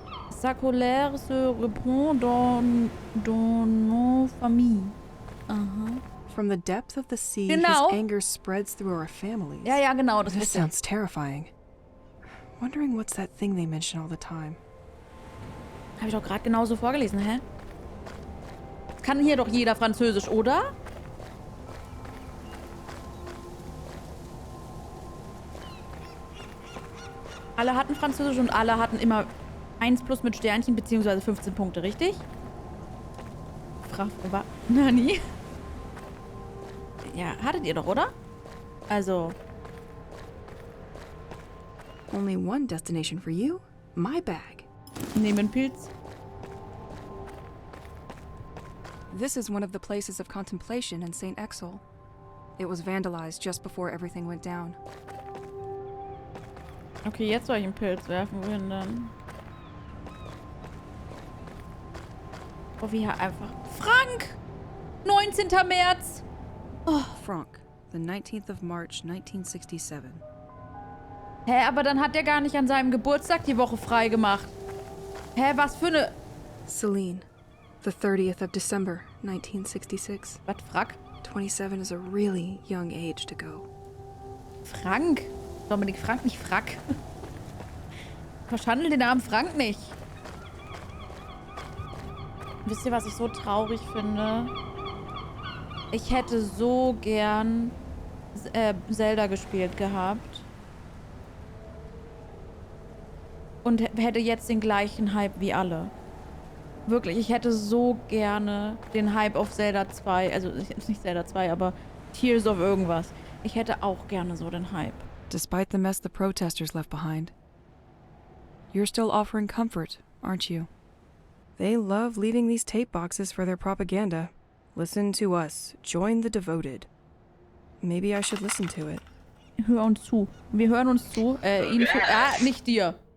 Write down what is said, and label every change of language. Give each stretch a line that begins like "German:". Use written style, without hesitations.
French: Sa colère se reprend dans nos familles. Aha.
English: From the depth of the sea,
German: Genau.
English: his anger spreads through our families.
German: Ja, ja, genau. Das
English: This sounds terrifying. Wondering what's that thing they mention all the time.
German: Habe ich doch gerade genauso vorgelesen, hä? Kann hier doch jeder Französisch, oder? Alle hatten Französisch und alle hatten immer 1 plus mit Sternchen, beziehungsweise 15 Punkte, richtig? Nani? Ja, hattet ihr doch, oder? Also.
English: Only one destination for you? My bag.
German: Nehmen Pilz.
English: This is one of the places of contemplation in St. Exel. It was vandalized just before everything went down.
German: Okay, jetzt soll ich einen Pilz werfen. Wohin dann? Oh, wie einfach. Frank! 19. März! Oh.
English: Frank, the 19th of March, 1967.
German: Hä, aber dann hat er gar nicht an seinem Geburtstag die Woche frei gemacht. Hä, was für eine...
English: Celine, the 30th of December, 1966.
German: Was, Frack?
English: 27 is a really young age to go.
German: Frank? Dominik Frank, nicht Frack. Verschandel den Namen Frank nicht. Wisst ihr, was ich so traurig finde? Ich hätte so gern Zelda gespielt gehabt. Und hätte jetzt den gleichen Hype wie alle. Wirklich, ich hätte so gerne den Hype auf Zelda 2, also nicht Zelda 2, aber Tears of irgendwas. Ich hätte auch gerne so den Hype.
English: Despite the mess the protesters left behind, you're still offering comfort, aren't you? They love leaving these tape boxes for their propaganda. Listen to us. Join the devoted. Maybe I should listen to it.
German: Hör uns zu. Wir hören uns zu. Ihnen zu. Nicht dir.